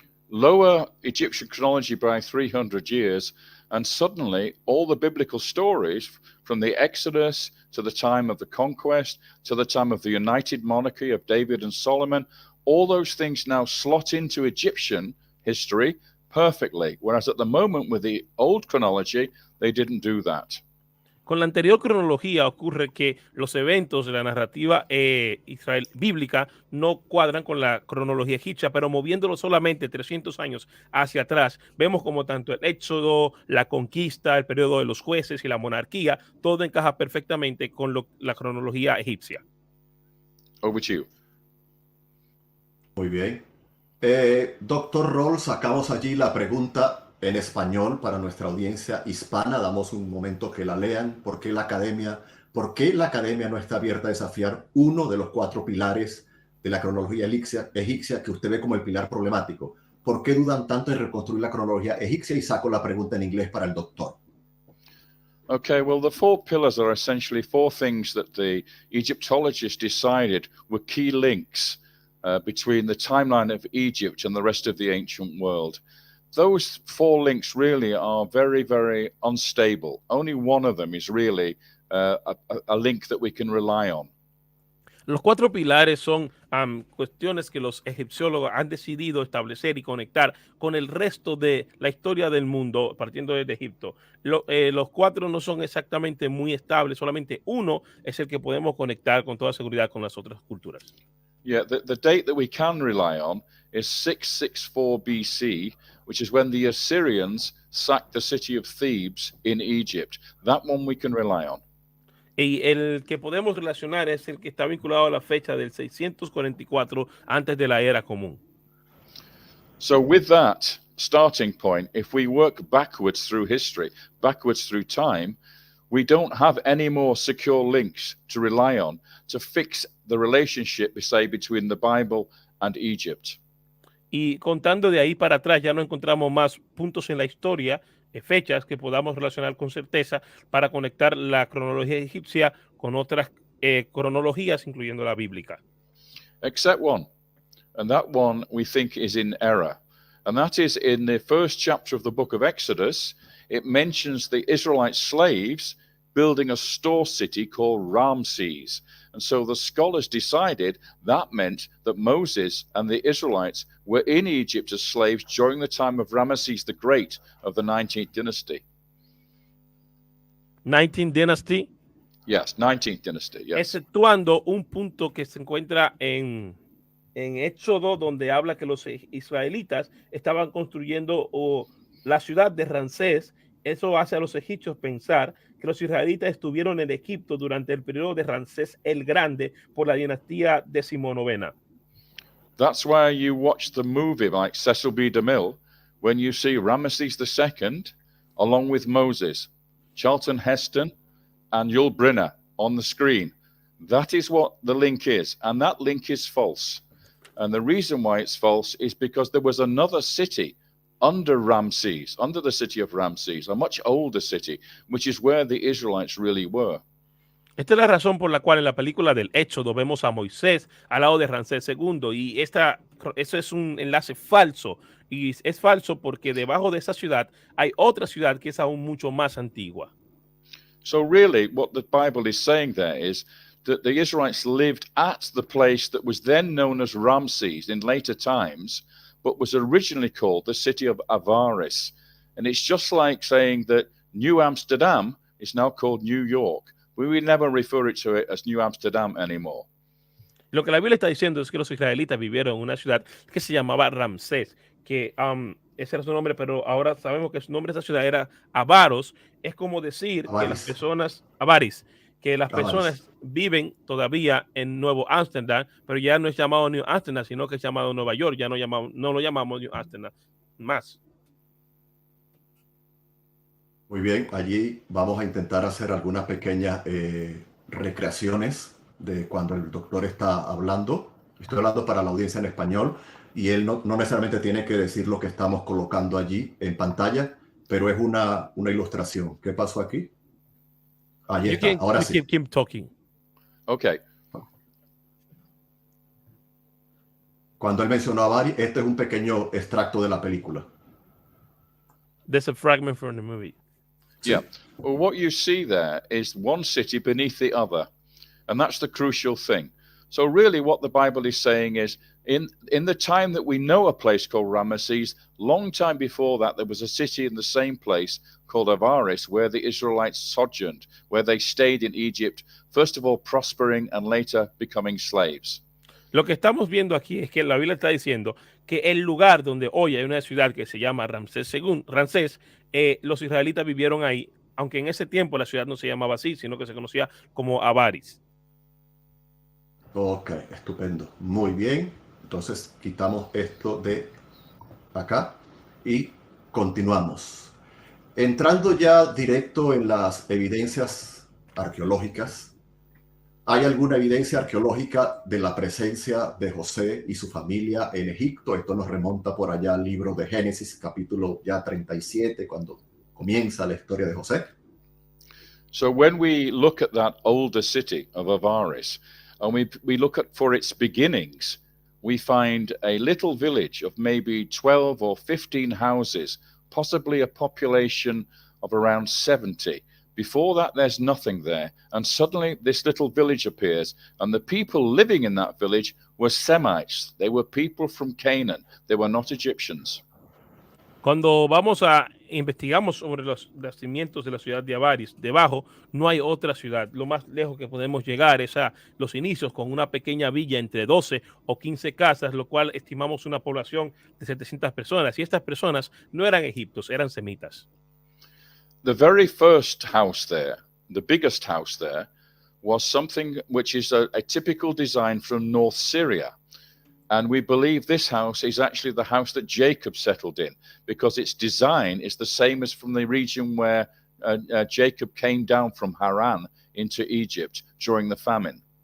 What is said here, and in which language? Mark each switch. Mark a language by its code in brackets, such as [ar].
[en] Lower Egyptian chronology by 300 years, and suddenly all the biblical stories from the Exodus to the time of the conquest to the time of the united monarchy of David and Solomon, all those things now slot into Egyptian history perfectly, whereas at the moment with the old chronology, they didn't do that. [es] Con la anterior cronología ocurre que los eventos de la narrativa Israel bíblica no cuadran con la cronología egipcia, pero moviéndolo solamente 300 años hacia atrás, vemos como tanto el Éxodo, la conquista, el periodo de los jueces y la monarquía, todo encaja perfectamente con la cronología egipcia. [en] Over to you. [es] Muy bien. Doctor Rohl, sacamos allí la pregunta en español para nuestra audiencia hispana. Damos un momento que la lean. ¿Por qué la academia no está abierta a desafiar uno de los 4 pilares de la cronología egipcia que usted ve como el pilar problemático? ¿Por qué dudan tanto en reconstruir la cronología egipcia? Y saco la pregunta en inglés para el doctor. [en] Okay, well, the 4 pillars are essentially 4 things that the Egyptologists decided were key links between the timeline of Egypt and the rest of the ancient world. Those 4 links really are very, very unstable. Only one of them is really a link that we can rely on. [es] Los 4 pilares son cuestiones que los egipciólogos han decidido establecer y conectar con el resto de la historia del mundo, partiendo desde Egipto. Los 4 no son exactamente muy estables, solamente uno es el que podemos conectar con toda seguridad con las otras culturas. [en] Yeah, the date that we can rely on is 664 BC, which is when the Assyrians sacked the city of Thebes in Egypt. That one we can rely on. [es] Y el que podemos relacionar es el que está vinculado a la fecha del 644 antes de la era común. [en] So with that starting point, if we work backwards through history, backwards through time, we don't have any more secure links to rely on to fix the relationship, say, between the Bible and Egypt. [es] Y contando de ahí para atrás, ya no encontramos más puntos en la historia, fechas que podamos relacionar con certeza para conectar la cronología egipcia con otras cronologías, incluyendo la bíblica. [en] Except one, and that one we think is in error. And that is in the first chapter of the book of Exodus, it mentions the Israelite slaves building a store city called Ramses. And so the scholars decided that meant that Moses and the Israelites were in Egypt as slaves during the time of Ramesses the Great of the 19th dynasty. 19th Dynasty. Yes, 19th dynasty, yes. [es] Exceptuando un punto que se encuentra en Éxodo, donde habla que los israelitas estaban construyendo la ciudad de Ramsés. Eso hace a los egipcios pensar que los israelitas estuvieron en Egipto durante el periodo de Ramsés el Grande por la dinastía decimonovena. [en] That's why you watch the movie like Cecil B. DeMille when you see Ramesses II along with Moses, Charlton Heston, and Yul Brynner on the screen. That is what the link is, and that link is false. And the reason why it's false is because there was another city under Ramses, under the city of Ramses, a much older city, which is where the Israelites really were. [es] Esta es la razón por la cual en la película del Éxodo vemos a Moisés al lado de Ramsés II, y eso es un enlace falso, y es falso porque debajo de esa ciudad hay otra ciudad que es aún mucho más antigua. [en] So really what the Bible is saying there is that the Israelites lived at the place that was then known as Ramses in later times, but was originally called the city of Avaris. And it's just like saying that New Amsterdam is now called New York. We will never refer to it as New Amsterdam anymore. [es] Lo que la Biblia está diciendo es que los israelitas vivieron en una ciudad que se llamaba Ramsés, que ese era su nombre, pero ahora sabemos que su nombre de esa ciudad era Avaros. Es como decir Avaris. que las personas, Avaris, que las Avaris. personas viven todavía en Nuevo Ámsterdam, pero ya no es llamado New Ámsterdam, sino que es llamado Nueva York. Ya no lo llamamos New Ámsterdam más. Muy bien, allí vamos a intentar hacer algunas pequeñas recreaciones de cuando el doctor está hablando. Estoy hablando para la audiencia en español y él no necesariamente tiene que decir lo que estamos colocando allí en pantalla, pero es una ilustración. ¿Qué pasó aquí? Allí está, ahora sí. [en] Keep talking. Okay. [es] Cuando él mencionó a Bari, este es un pequeño extracto de la película. [en] There's a fragment from the movie. Yeah. Well, what you see there is one city beneath the other. And that's the crucial thing. So really what the Bible is saying is in the time that we know a place called Ramesses, long time before that, there was a city in the same place called Avaris where the Israelites sojourned, where they stayed in Egypt, first of all prospering and later becoming slaves. [es] Lo que estamos viendo aquí es que la Biblia está diciendo que el lugar donde hoy hay una ciudad que se llama Ramsés, los israelitas vivieron ahí, aunque en ese tiempo la ciudad no se llamaba así, sino que se conocía como Avaris. Ok, estupendo. Muy bien. Entonces quitamos esto de acá y continuamos. Entrando ya directo en las evidencias arqueológicas, ¿hay alguna evidencia arqueológica de la presencia de José y su familia en Egipto? Esto nos remonta por allá al libro de Génesis, capítulo ya 37, cuando comienza la historia de José. [en] So when we look at that older city of Avaris, and we look at for its beginnings, we find a little village of maybe 12 or 15 houses, possibly a population of around 70. Before that, there's nothing there. And suddenly this little village appears, and the people living in that village were Semites. They were people from Canaan. They were not Egyptians. [es] Cuando investigamos sobre los nacimientos de la ciudad de Avaris, debajo no hay otra ciudad. Lo más lejos que podemos llegar es a los inicios con una pequeña villa entre 12 o 15 casas, lo cual estimamos una población de 700 personas. Y estas personas no eran egipcios, eran semitas. [en] The very first house there, the biggest house there, was something which is a typical design from North Syria. And we believe this house is actually the house that Jacob settled in, because its design is the same as from the region where Jacob came down from Haran into Egypt during the famine.